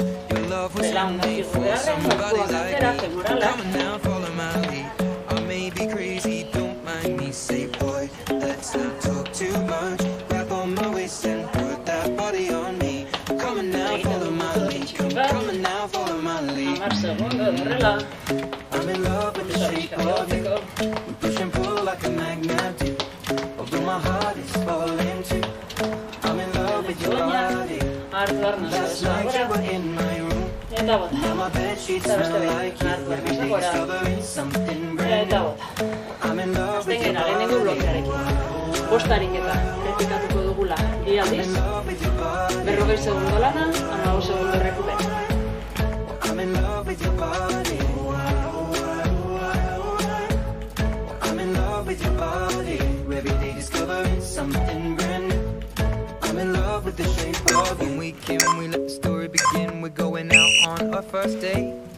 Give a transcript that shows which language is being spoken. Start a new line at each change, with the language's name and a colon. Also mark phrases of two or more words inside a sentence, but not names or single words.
English: Your love was handmade for somebody like me. Come on now, follow my lead. I may be crazy, don't mind me. Say, boy, let's not talk too much. Grab on my waist and put that body on me. Come on now, follow my lead. Come on now, follow my lead.
Basque: Hamar segundo, horrela.
English: I'm in love with the shape of you. We push and pull like a magnet do. Although my heart is falling too. I'm in love with your body.
Basque: Hartu arna
English: Last night you were in my room.
Basque: eta bota.
English: Now my bed sheets smell like you. Every day discovering something brand
Basque: Eta
English: new.
Basque: bota.
English: I'm in love with
Basque: Azten
English: your
Basque: gena, lehenengo blokearekin.
English: body.
Basque: Ariketa, errepikatuko dugula 2 aldiz.
English: I'm in love with your body.
Basque: 40 segundo lana, 15 segundo rekupera.
English: I'm in love with your body. I'm in love with your body. Every day discovering something brand new. I'm in love with the shape of you. When we let the story begin. We're going out on our first date.